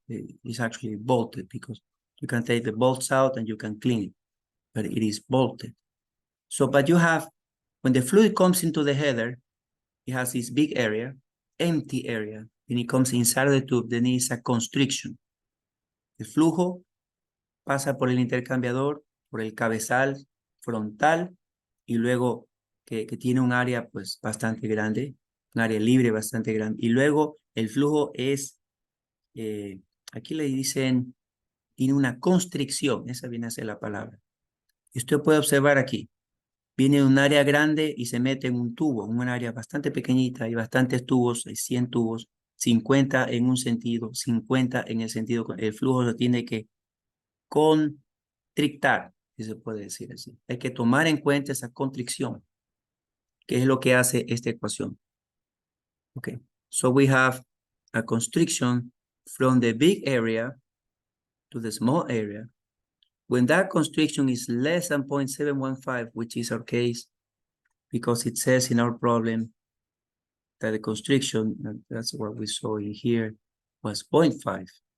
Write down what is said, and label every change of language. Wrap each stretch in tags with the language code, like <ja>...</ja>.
<en>It's actually bolted because you can take the bolts out and you can clean it, but it is bolted. So, but you have, when the fluid comes into the header, it has this big area, empty area, and it comes inside of the tube, then it's a constriction.</en> <es>El flujo pasa por el intercambiador, por el cabezal frontal, y luego que tiene un área pues bastante grande, un área libre bastante grande, y luego el flujo es, aquí le dicen, tiene una constricción, esa viene a ser la palabra. Y usted puede observar aquí, viene de un área grande y se mete en un tubo, en un área bastante pequeñita, hay bastantes tubos, hay 100 tubos, 50 en un sentido, 50 en el sentido, el flujo lo tiene que constrictar, si se puede decir así. Hay que tomar en cuenta esa constricción, que es lo que hace esta ecuación.</es> <en>Okay, so we have a constriction from the big area to the small area. When that constriction is less than 0.715, which is our case, because it says in our problem that the constriction, and that's what we saw in here, was 0.5.</en>